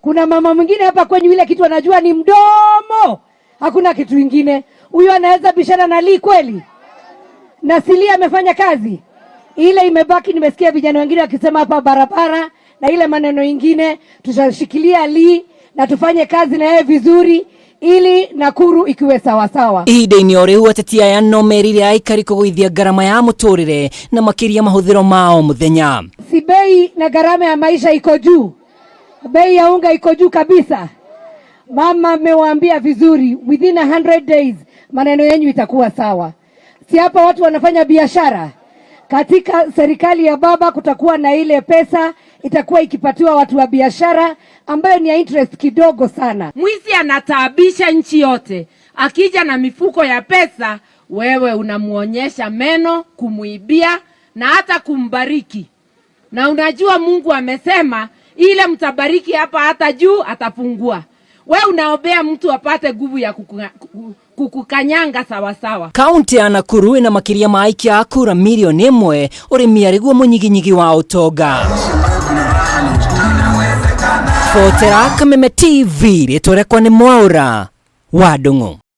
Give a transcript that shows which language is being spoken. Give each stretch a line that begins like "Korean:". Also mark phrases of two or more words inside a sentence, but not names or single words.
Swahili: Kuna mama mwingine hapa kwenye ile kitu anajua ni mdomo, hakuna kitu kingine. Huyo anaweza bishana na Lee kweli? Na Silia amefanya kazi ile imebaki. Nimesikia vijana wengine wakisema hapa barabara na ile maneno mengine. Tutashikilia Lee na tufanye kazi na yeye vizuri ili Naikuru ikiwe sawa sawa.
Kikuyu: Ihinda-inĩ o rĩu ateti aya no merire aikari kũgũithia garama ya mũtũrĩre na makĩria mahũthĩro mao mũthenya.
Swahili: Si bei na gharama ya maisha iko juu, bei ya unga iko juu kabisa. Mama amewaambia vizuri,
English: within 100 days
Swahili: maneno yenu itakuwa sawa. Si hapa watu wanafanya biashara. Katika serikali ya baba kutakuwa na ile pesa itakuwa ikipatiwa watu wa biashara ambayo ni ya interest kidogo sana. Mwizi anataabisha nchi yote. Akija na mifuko ya pesa, wewe unamuonyesha meno, kumuibia na hata kumbariki. Na unajua Mungu amesema ile mtabariki hapa hata juu atapungua. Wewe unaombea mtu apate nguvu ya kukukanyanga sawa sawa.
Kikuyu: Kaunti ya Naikuru ina makĩria ma aikia a kura milioni 1 ũrĩmi arĩguo mũnyiginyigi wa ũtonga. Fotera Kameme TV rĩtwa rĩakwa nĩ Mwaura wa Ndung'u.